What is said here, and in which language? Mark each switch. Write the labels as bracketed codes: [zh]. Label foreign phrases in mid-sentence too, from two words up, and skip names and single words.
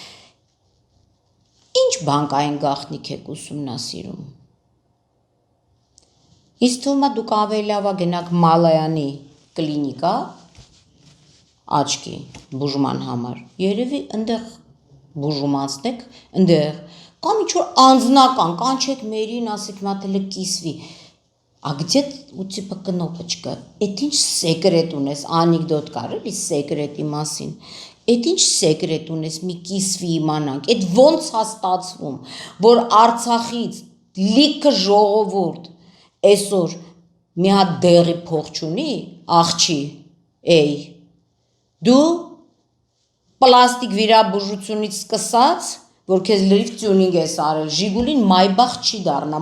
[hy] Ինչ բանկային գաղտնիք եք ուսումնասիրում։ Ինձ թվում ա դուք ավելի լավ ա գնաք Մալայանի կլինիկա, աչքի բուժման համար, երևի ընդեղ բուժում անցնեք, ընդեղ, կամ ինչ-որ անձնական, կանչեք մերին, ասեք մատելը կիսվի, [ru] а где у тебя кнопочка, [hy] էդ ինչ սեկրետ ունես, անիկդոտ կար էլի սեկրետի մասին, էդ ինչ սեկրետ ունես, մի կիսվի իմանանք, էդ ոնց ա ստացվում, որ Արցախից լիքը ժողովուրդ այսօր մի հատ դեղի փող չունի, աղջի, էй, դու պլաստիկ վիրաբուժությունից սկսած, որ քեզ լրիվ տյունինգ ես արել, Ժիգուլին Մայբախ չի դառնա,